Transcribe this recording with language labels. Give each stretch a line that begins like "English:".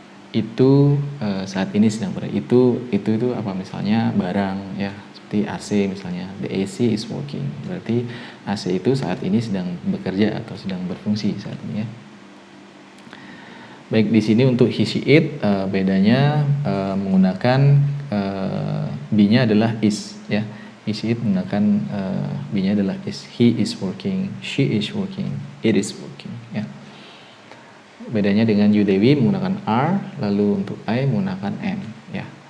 Indonesian: Itu saat ini sedang bekerja. Itu apa, misalnya barang, ya, seperti AC misalnya,
English: the AC is working,
Indonesian: berarti AC itu saat ini sedang bekerja atau sedang berfungsi saat ini, ya. Baik, di sini untuk he, she, it bedanya menggunakan be-nya adalah is, ya. He, she, it menggunakan be-nya adalah is.
English: He is working, she is working, it is working, ya.
Indonesian: Bedanya dengan you, they, we menggunakan are, lalu untuk I menggunakan am, ya.